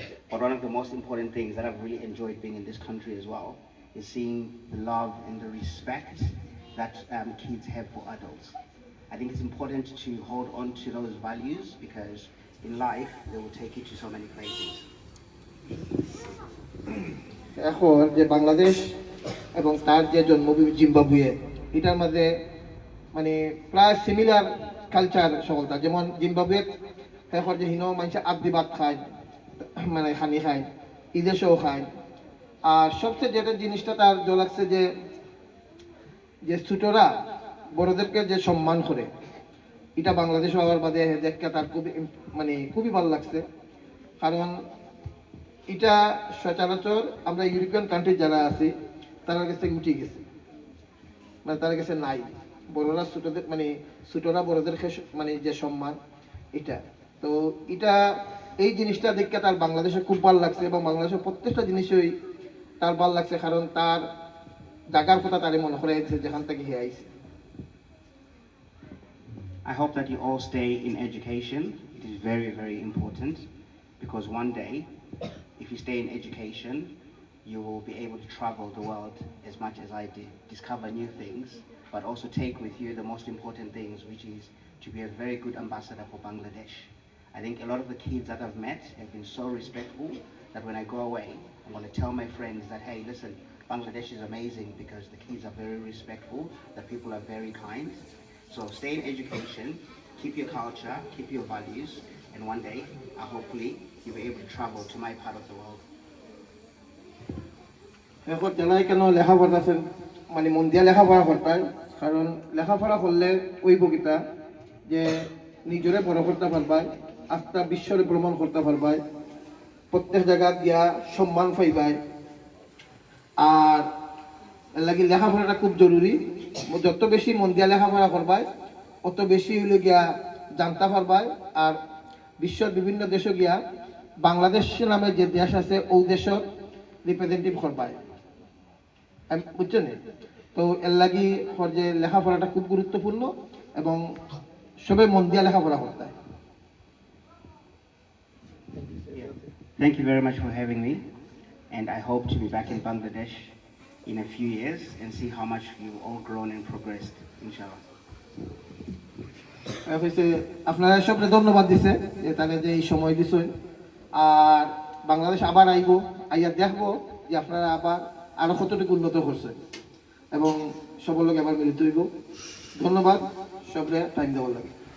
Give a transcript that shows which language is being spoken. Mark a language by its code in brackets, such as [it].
[en] But one of the most important things that I've really enjoyed being in this country as well is seeing the love and the respect that kids have for adults. I think it's important to hold on to those values because in life they will take you to so many places. [bn] এখন যে বাংলাদেশ এবং তার যে জন্মভূমি Zimbabwe, এটার মাঝে মানে প্রায় সিমিলার কালচার সকলটা। যেমন জিম্বাবুয়ে এখন যে হিনো মানুষ আবদি ভাত খায়, মানে খানি খায়, ইদেশেও খায়। আর সবচেয়ে যেটা জিনিসটা তার জল লাগছে যে যে ছোটরা বড়দেরকে যে সম্মান করে, এটা বাংলাদেশ হওয়ার বাদে দেখতে তার খুবই মানে খুবই ভালো লাগছে। কারণ এটা সচরাচর আমরা ইউরোপিয়ান কান্ট্রি যারা আছি তার কাছে উঠে গেছে, মানে তার কাছে নাই। বড়রা ছোটদের মানে ছোটরা বড়দের মানে যে সম্মান, এটা তো এটা এই জিনিসটা দেখে তার বাংলাদেশে খুব ভালো লাগছে, এবং বাংলাদেশের প্রত্যেকটা জিনিসই তার ভালো লাগছে, কারণ তার জায়গার কথা তারে মনে করে যেখান থেকে হে আইছে। [en] I hope that you all stay in education. It is very, very important because one day, if you stay in education, you will be able to travel the world as much as I did, discover new things, but also take with you the most important things, which is to be a very good ambassador for Bangladesh. I think a lot of the kids that I've met have been so respectful that when I go away, I'm going to tell my friends that, hey, listen, Bangladesh is amazing because the kids are very respectful, the people are very kind. So stay in education, keep your culture, keep your values, and one day, hopefully, you'll be able to travel to my part of the world. [bn] এখন জানাই কেন লেখাপড়া আছেন, মানে মন দিয়া লেখাপড়া করতাম, কারণ লেখাপড়া করলে ওই বকিতা যে নিজরে বড় করতে পারবাই, আস্থা বিশ্বরে ভ্রমণ করতে পারবাই, প্রত্যেক জায়গা গিয়া সম্মান পাইবাই। আর এর লাগি লেখাপড়াটা খুব জরুরি। যত বেশি মন দিয়া লেখাপড়া করবাই অত বেশি হইলে গিয়া জানতে পারবাই। আর বিশ্বের বিভিন্ন দেশে গিয়া বাংলাদেশ নামে যে দেশ আছে ওই দেশের রিপ্রেজেন্টেটিভ করবাই, বুঝছেন। তো এর লাগি যে লেখাপড়াটা খুব গুরুত্বপূর্ণ এবং সবাই মন দিয়া লেখাপড়া করতে হয়। [en] Thank you very much for having me. and I hope to be back in Bangladesh in a few years and see how much you've all grown and progressed, inshallah. [bn] হয়েছে আপনারা সবরে ধন্যবাদ দিছে যে তাহলে যে এই সময় দিছে আর বাংলাদেশ আবার আইব আইয়া দেখবো যে আপনারা আবার আরো কতটুকু উন্নত করছে এবং সবার লোক আবার মিলিত হইব। ধন্যবাদ সবরে টাইম দেওয়ার লাগে।